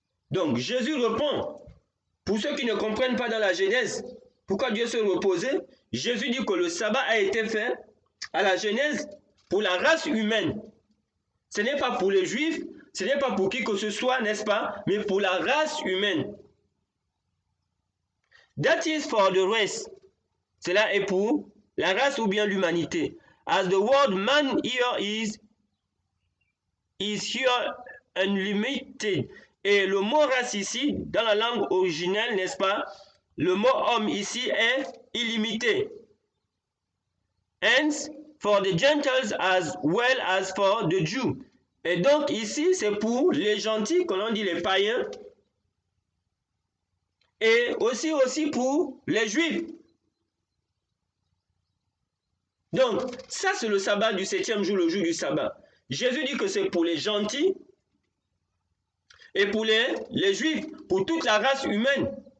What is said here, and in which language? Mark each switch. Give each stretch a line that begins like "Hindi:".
French: Donc, Jésus répond, pour ceux qui ne comprennent pas dans la Genèse, pourquoi Dieu se reposait, Jésus dit que le sabbat a été fait à la Genèse pour la race humaine. Ce n'est pas pour les Juifs, ce n'est pas pour qui que ce soit, n'est-ce pas, mais pour la race humaine.
English: That is for the race.
French: Cela est pour la race ou bien l'humanité.
English: As the word man here is here unlimited.
French: Et le mot race ici, dans la langue originelle, n'est-ce pas, le mot homme ici est illimité.
English: Hence, for the Gentiles as well as for the Jews.
French: Et donc ici, c'est pour les gentils, que l'on dit les païens, et aussi pour les Juifs. Donc, ça c'est le sabbat du 7e jour, le jour du sabbat. Jésus dit que c'est pour les gentils et pour les Juifs, pour toute la race humaine.